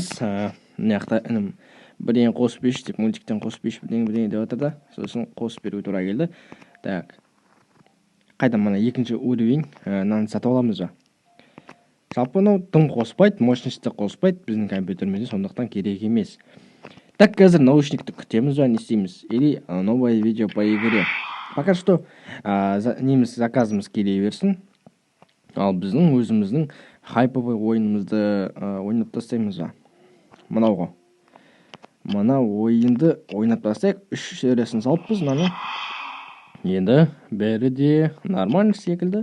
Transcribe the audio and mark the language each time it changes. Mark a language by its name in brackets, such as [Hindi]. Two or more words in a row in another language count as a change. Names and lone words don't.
[Kazakh] Мынаяқта інім бірдеңе қосып берші деп, мультиктен қосып берші бірдеңе деп отыр да. Сосын қосып беруге тура келді. Так, қайда мына екінші уровень наны сатып аламыз ба? Жалпы тым қоспайды, мощностьті қоспайды біздің компьютерімізде, сондықтан керек емес. Так, қазір наушникті күтеміз ба, не істейміз? [Russian] Или новое видео по игре. Пока что [Kazakh] неміз заказымыз келе берсін. Ал біздің өзіміздің хайповый ойынымызды ойнап тастаймыз ба? Мынауға. Мына ойынды ойнап тастайық. 3 сериясын салыппыз мынаны. Енді бәрі де нормально секілді.